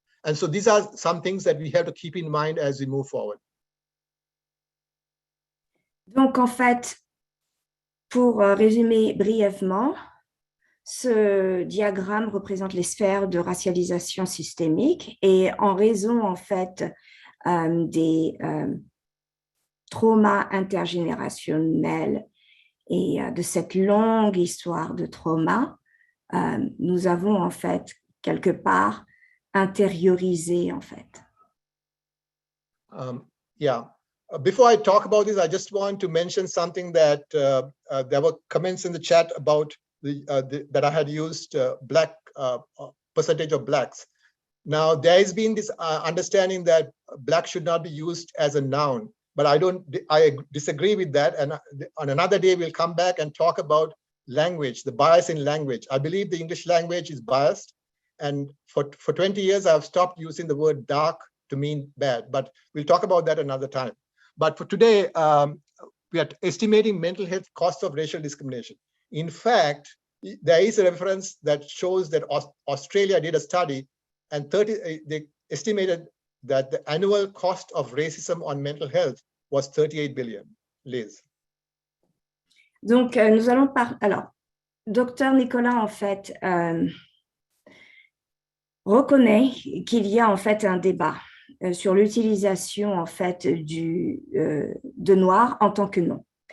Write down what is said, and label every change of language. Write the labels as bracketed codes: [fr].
[en] And so these are some things that we have to keep in mind as we move forward. [fr] Donc, en fait, pour résumer brièvement, ce diagramme représente les sphères de racialisation systémique et en raison, en fait, des traumas intergénérationnels et de cette longue histoire de trauma, nous avons en fait quelque part intériorisé en fait. [en] Yeah. Before I talk about this, I just want to mention something that there were comments in the chat about that I had used Black percentage of Blacks. Now there has been this understanding that Black should not be used as a noun, but I disagree with that. And on another day, we'll come back and talk about language, the bias in language. I believe the English language is biased. And for 20 years, I've stopped using the word dark to mean bad, but we'll talk about that another time. But for today, we are estimating mental health costs of racial discrimination. In fact, there is a reference that shows that Australia did a study and they estimated that the annual cost of racism on mental health was 38 billion. Liz. [fr] Donc, nous allons parler. Alors, Dr Nicolas, en fait, reconnaît qu'il y a en fait un débat sur l'utilisation en fait de noir en tant que nom.